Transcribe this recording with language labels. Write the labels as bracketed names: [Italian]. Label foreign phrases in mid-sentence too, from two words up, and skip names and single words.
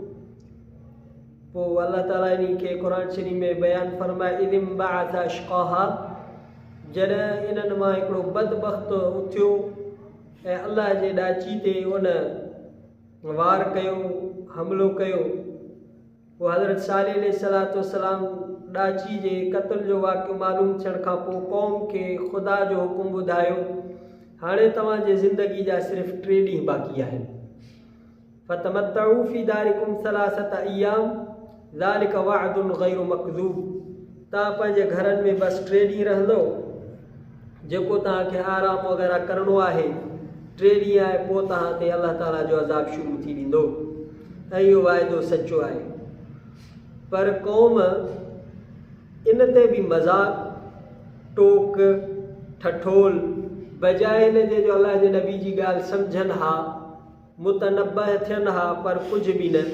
[Sindhi] पोइ अल्लाह ताला इन खे क़ुरान शरीफ़ में बयानु फरमाए [Arabic] إذ انبعث أشقاها, [Sindhi] जॾहिं इन्हनि मां हिकिड़ो बदबख़्त उथियो ऐं अल्लाह जे ॾाची ते उन वार कयो, हमिलो कयो। पोइ हज़रत सालिह [Arabic] عليه الصلاة والسلام [Sindhi] ॾाची जे क़त्ल जो वाक़ियो मालूम थियण खां पोइ क़ौम खे ख़ुदा जो हुकुम ॿुधायो, हाणे तव्हांजे ज़िंदगी जा सिर्फ़ु 3 ॾींहं बाक़ी आहिनि। [Arabic] فتمتعوا في داركم ثلاثة أيام ذلك وعد غير مكذوب, [Sindhi] तव्हां पंहिंजे घरनि में बसि 3 ॾींहं रहंदो, जेको तव्हांखे आराम वग़ैरह करिणो आहे 3 ॾींहं आहे, पोइ तव्हां ते अल्लाह ताला जो अज़ाब शुरू थी वेंदो ऐं इहो वाइदो सचो आहे। पर क़ौम इन ते बि मज़ाक़ टोक ठठोल बजाए हिन जे जो अल्लाह जे नबी जी ॻाल्हि सम्झनि हा, मुतनब्बह थियनि हा, पर कुझु बि न।